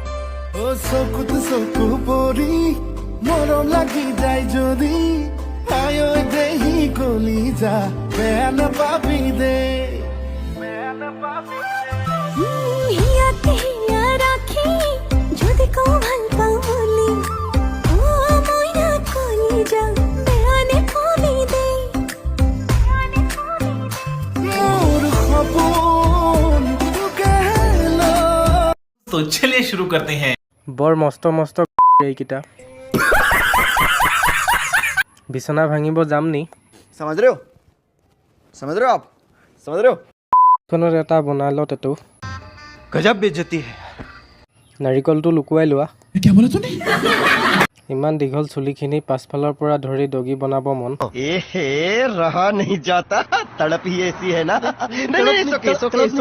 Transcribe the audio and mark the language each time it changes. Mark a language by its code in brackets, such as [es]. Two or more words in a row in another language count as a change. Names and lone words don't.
[as] মৰম লাগি যায় যদি আয়ো দেহি গলি যা বেয়া নাপাবি দে হিয়া রাখি যদি কও ভাল পাও বলি ও মইনা কলি যা বেয়া নাপাবি দে মোর খপন তোকে হেলো। [hi] तो चलिए शुरू करते हैं। [as] বৰ মস্ত মস্ত এইকেইটা বিছনা ভাঙিব যাম নি? [hi] समझ रहे हो आप समझ रहे हो [as] খনত এটা বনাই ল তেটো [hi] गजब बेइज्जती है [as] নাৰিকলটো লুকুৱাই লোৱা। [hi] क्या बोला तूने [as] ইমান দীঘল চুলিখিনি পাছফালৰ পৰা ধৰি দগী বনাব মন। [hi] ए रहा नहीं जाता तड़प ही ऐसी है ना नहीं